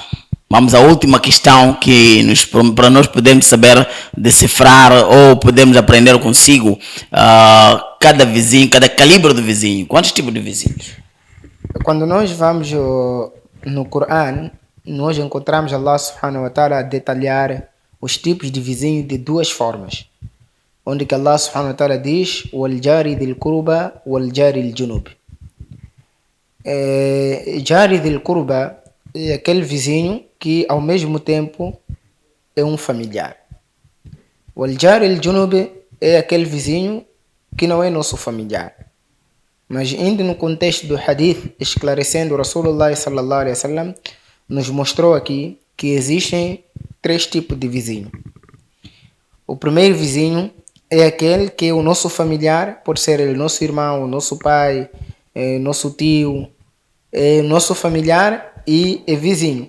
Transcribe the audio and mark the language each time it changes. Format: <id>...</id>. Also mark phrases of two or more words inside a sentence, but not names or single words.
<pt>Vamos à última questão que para nós podermos saber decifrar ou podemos aprender consigo cada vizinho, cada calibre do vizinho. Quantos tipos de vizinhos? Quando nós vamos no Corão, nós encontramos Allah</pt> <ar>سبحانه وتعالى</ar> <pt>a detalhar os tipos de vizinho de duas formas. Onde que Allah</pt> <ar>سبحانه وتعالى</ar> <pt>diz:</pt> <ar>"والجار ذي القربى والجار الجنب." جار ذي القربى</ar> <pt>é aquele vizinho que ao mesmo tempo é um familiar.</pt> <ar>والجار الجنب</ar> <pt>é aquele vizinho que não é nosso familiar. Mas indo no contexto do hadith, esclarecendo,</pt> <ar>رسول الله صلى الله عليه وسلم</ar> <pt>nos mostrou aqui que existem três tipos de vizinho. O primeiro vizinho é aquele que é o nosso familiar, pode ser o nosso irmão, o nosso pai, nosso tio, nosso familiar e é vizinho.</pt>